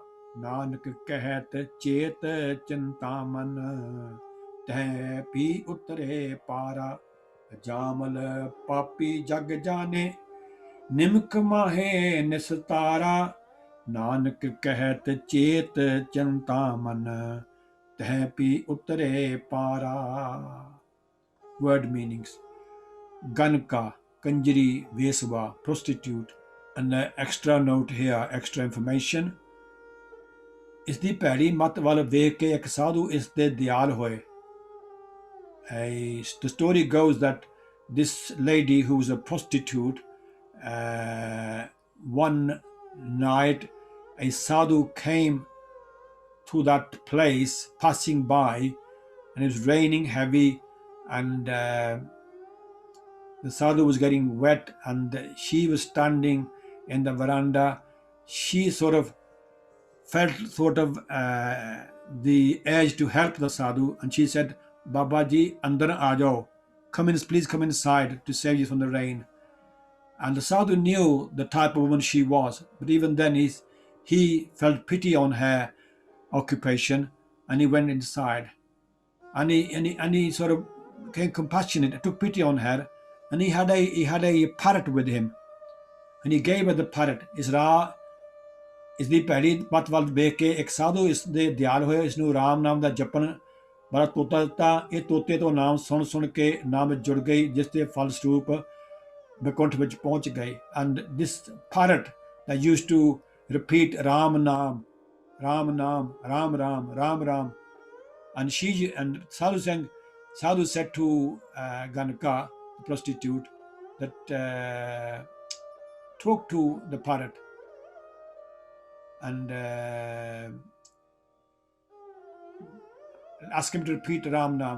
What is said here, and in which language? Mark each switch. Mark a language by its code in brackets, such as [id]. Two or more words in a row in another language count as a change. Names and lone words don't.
[pa] ਨਾਨਕ ਕਹਿਤ ਚੇਤ ਚਿੰਤਾ ਮਨ, ਤੈ ਪੀ ਉਤਰੇ ਪਾਰਾ। ਜਾਮਲ ਪਾਪੀ ਜਗ ਜਾਣੇ, ਨਿਮਖ ਮਾਹੇ ਨਿਸਤਾਰਾ। ਨਾਨਕ ਕਹਿਤ ਚੇਤ ਚਿੰਤਾ ਮਨ, ਤੈ ਪੀ ਉਤਰੇ ਪਾਰਾ। [en] Word meanings. Ganka, Kanjari, Veswa, prostitute. And the extra note here, extra information. [pa] ਇਸ ਦੀ ਭੈੜੀ ਮੱਤ ਵੱਲ ਵੇਖ ਕੇ ਇੱਕ ਸਾਧੂ ਇਸ ਦੇ ਦਿਆਲ ਹੋਏ। [en] The story goes that this lady who was a prostitute, one night a sadhu came to that place passing by, and it was raining heavy, and the sadhu was getting wet, and she was standing in the veranda. She felt the urge to help the sadhu, and she said, Baba ji, [pa] ਅੰਦਰ ਆ ਜਾਓ, [en] please come inside to save you from the rain. And the sadhu knew the type of woman she was, but even then he felt pity on her occupation, and he went inside, and he sort of became compassionate, took pity on her, and he had a parrot with him, and he gave her the parrot. [pa] ਇਸ ਦੀ ਭੈੜੀ ਮੱਤ ਵੱਲ ਵੇਖ ਕੇ ਇੱਕ ਸਾਧੂ ਇਸ ਦੇ ਦਿਆਲ ਹੋਇਆ, ਇਸ ਨੂੰ ਰਾਮ ਨਾਮ ਦਾ ਜਪਣ ਵਾਲਾ ਤੋਤਾ ਦਿੱਤਾ। ਇਹ ਤੋਤੇ ਤੋਂ ਨਾਮ ਸੁਣ ਸੁਣ ਕੇ ਨਾਮ ਵਿੱਚ ਜੁੜ ਗਈ, ਜਿਸ ਦੇ ਫਲਸਰੂਪ ਬੈਕੁੰਠ ਵਿੱਚ ਪਹੁੰਚ ਗਏ। [en] and this parrot that used to repeat Ram Naam, Ram Naam, Ram Ram, Ram Ram. And Sadhu said to Ganaka, the prostitute, that talk to the parrot and ask him to repeat Ram Naam.